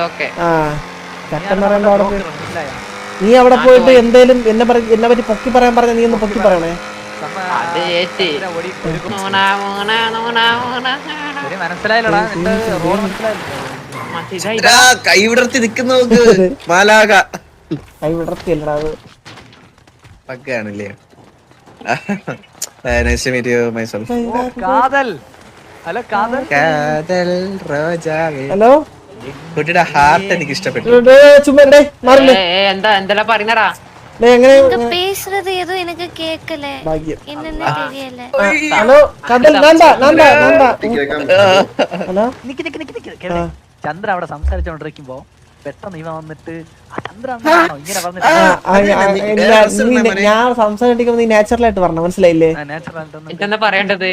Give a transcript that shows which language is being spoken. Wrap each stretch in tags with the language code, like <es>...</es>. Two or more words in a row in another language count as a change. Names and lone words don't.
<ml>ചട്ടം പറയുമ്പോ അവിടെ പോയി നീ അവിടെ പോയിട്ട് എന്തേലും എന്നെ പറ്റി പൊക്കി പറയാൻ പറഞ്ഞ നീ ഒന്ന് പൊക്കി പറയണേ. മനസ്സിലായില്ലടാ. കൈ വിടർത്തി നിക്കുന്ന നോക്ക് മാലാക. കൈ വിടർത്തിയല്ലടാ അത്. പക്കയാണല്ലേ.</ml> <en>Nice to meet you myself.</en> <ml>കാതൽ. ഹലോ കാതൽ. കാതൽ റോജാവേ. ഹലോ. കുട്ടിയുടെ ഹാർട്ട് എനിക്ക് ഇഷ്ടപ്പെട്ടു. ചുമ്മാ മാറില്ലേ? എന്താ പറയുന്നടാ?</ml> <ta>நீங்க பேசுறது ஏதோ எனக்கு கேட்கல. என்னன்னு தெரியல.</ta> <ml>ഹലോ കാതൽ. ഹലോ. ചന്ദ്ര അവിടെ സംസാരിച്ചോണ്ടിരിക്കുമ്പോ പെട്ടെന്ന് ഇവ വന്നിട്ട് ഞാൻ സംസാരിക്കുമ്പോ നീ നാച്ചുറലായിട്ട് പറഞ്ഞ മനസ്സിലായില്ലേ? എന്താ പറയേണ്ടത്?</ml>